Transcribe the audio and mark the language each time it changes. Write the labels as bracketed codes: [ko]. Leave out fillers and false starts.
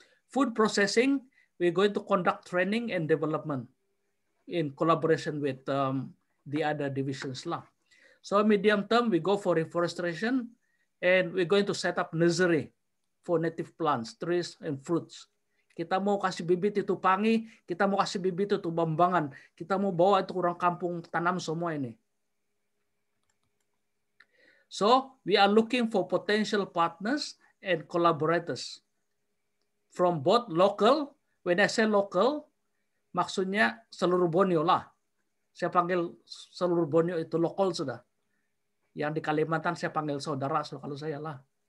[en] Food processing, we're going to conduct training and development in collaboration with the other divisions lah. So medium term, we go for reforestation and we're going to set up nursery for native plants, trees and fruits. [ms] Kita mau kasih bibit itu pangi, kita mau kasih bibit itu bambangan, kita mau bawa itu orang kampung tanam semua ini. [en] So we are looking for potential partners and collaborators from both local. When I say local, [ms] maksudnya seluruh Borneo lah. Saya panggil seluruh Borneo itu lokal sudah. Yang di Kalimantan saya panggil saudara kalau saya lah.